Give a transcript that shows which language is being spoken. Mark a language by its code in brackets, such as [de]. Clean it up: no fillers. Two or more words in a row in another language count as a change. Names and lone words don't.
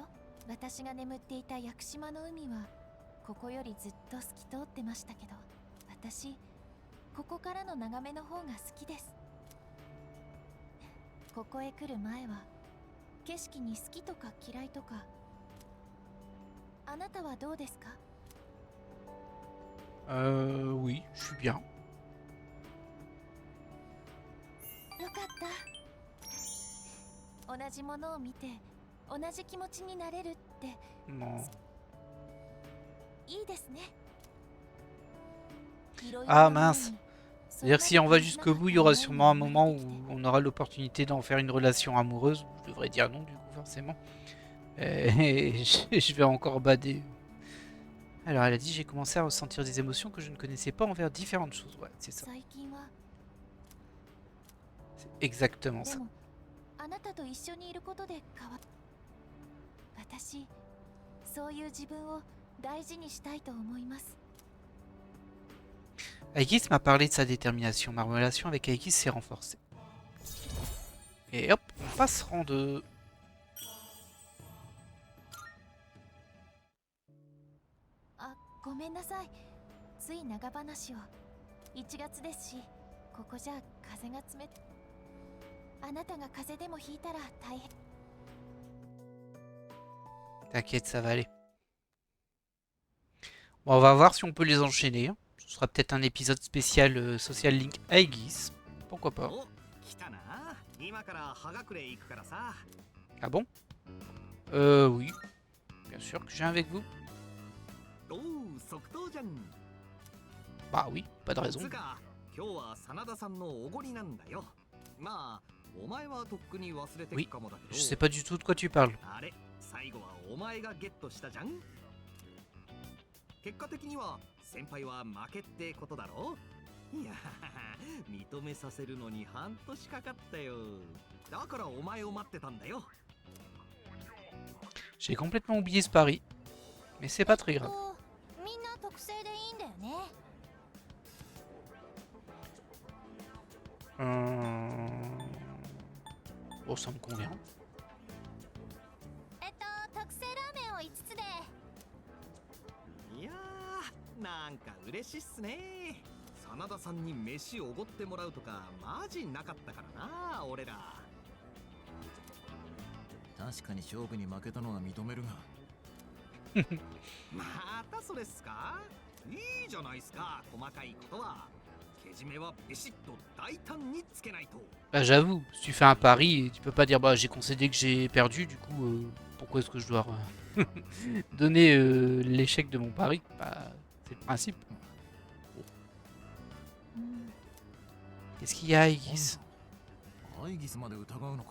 [ja] 私が眠っていた屋久島の海はここよりずっと透き通ってましたけど、私ここからの眺めの方が好きです。ここへ来る前は景色に好きとか嫌いとか。あなたはどうですか？ [fr] Oui, je suis bien. [ja] よかった。同じものを見て同じ気持ちになれるって [fr] Non. [ja] いいですね。 [fr] Ah mince. C'est-à-dire que si on va jusqu'au bout, il y aura sûrement un moment où on aura l'opportunité d'en faire une relation amoureuse. Je devrais dire non, du coup, forcément. Et je vais encore bader. Alors, elle a dit, j'ai commencé à ressentir des émotions que je ne connaissais pas envers différentes choses. Ouais, c'est ça. [ja] 最近は [fr] C'est exactement [ja] で [fr] ça. [ja] もあなたと一緒にいることで変わ。私そういう自分を大事にしたいと思います。 [fr] Aegis m'a parlé de sa détermination. Ma relation avec Aegis s'est renforcée. Et hop, on passe rang 2. [ja] あ、ごめんなさい。つい長話を。1月ですし、ここじゃ風が冷た。あなたが風邪でもひいたら大変。 [fr] T'inquiète, ça va aller. Bon, on va voir si on peut les enchaîner. Ce sera peut-être un épisode spécial [en] Social Link [fr] Aegis. Pourquoi pas. Ah bon? Oui. Bien sûr que je viens avec vous. Bah oui, pas de raison. Oui, je sais pas du tout de quoi tu parles. [ja] 最後はお前がゲットしたじゃん。結果的には先輩は負けってことだろ。いや認めさせるのに半年かかったよ。だからお前を待ってたんだよ。 [fr] J'ai complètement oublié ce pari. Mais c'est pas très grave. [ja] みんな特製でいいんだよね。 [fr] Bon, ça me convient. [ja] 特製ラーメンを5つで。いやー、なんか嬉しいっすね。真田さんに飯おごってもらうとかマジなかったからな、俺ら。確かに勝負に負けたのは認めるが。またそれっすか？いいじゃないっすか、細かいことは。けじめはビシッと大胆につけないと。 [fr] Bah, j'avoue, si tu fais un pari, tu peux pas dire bah j'ai concédé que j'ai perdu, du coup pourquoi est-ce que je dois donner l'échec de mon pari? Bah, c'est le principe. Qu'est-ce qu'il y a, Aegis? [ja] アイギスまで疑うのか？